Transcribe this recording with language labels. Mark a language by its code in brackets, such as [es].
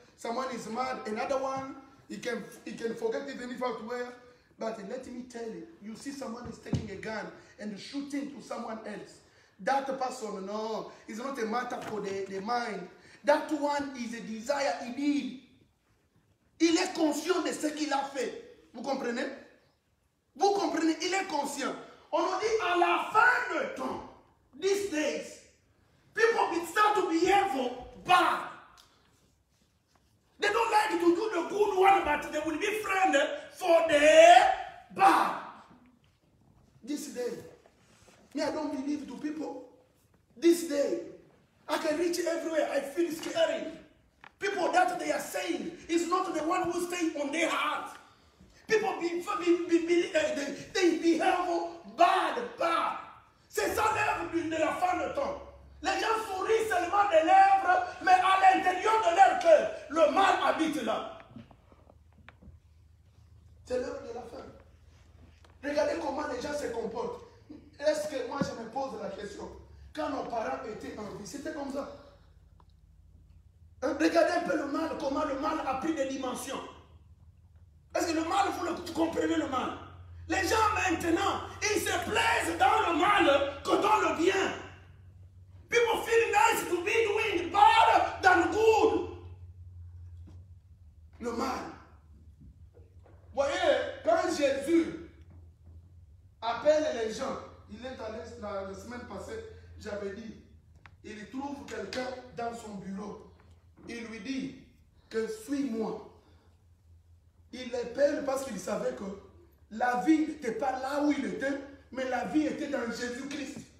[en] Someone is mad, another one, he can forget even if how to wear. But let me tell you, you see someone is taking a gun and shooting to someone else. That person, no, is not a matter for the mind. That one is a desire he need. [fr] Il est conscient de ce qu'il a fait. Vous comprenez? Vous comprenez? Il est conscient. On nous dit à la fin de temps, [en] these days, people will start to behave bad. They don't like to do the good one, but they will be friendly for the bad. This day, me, I don't believe to people. This day, I can reach everywhere. I feel scary. People that they are saying is not the one who stay on their heart. People they behave bad. [fr] C'est ça l'œuvre de la fin de temps. Les gens sourient seulement des lèvres, mais à l'intérieur de leur cœur, le mal habite là. C'est l'heure de la fin. Regardez comment les gens se comportent. Est-ce que moi je me pose la question, quand nos parents étaient en vie, c'était comme ça? Regardez un peu le mal, comment le mal a pris des dimensions. Est-ce que le mal, vous comprenez le mal? Les gens maintenant, ils se plaisent dans le mal que dans le bien. [en] People feel nice to be doing bad than good. [fr] Le mal. Voyez, quand Jésus appelle les gens, il est allé la semaine passée, j'avais dit, il trouve quelqu'un dans son bureau. Il lui dit que suis-moi. Il l'appelle parce qu'il savait que la vie n'était pas là où il était, mais la vie était dans Jésus-Christ.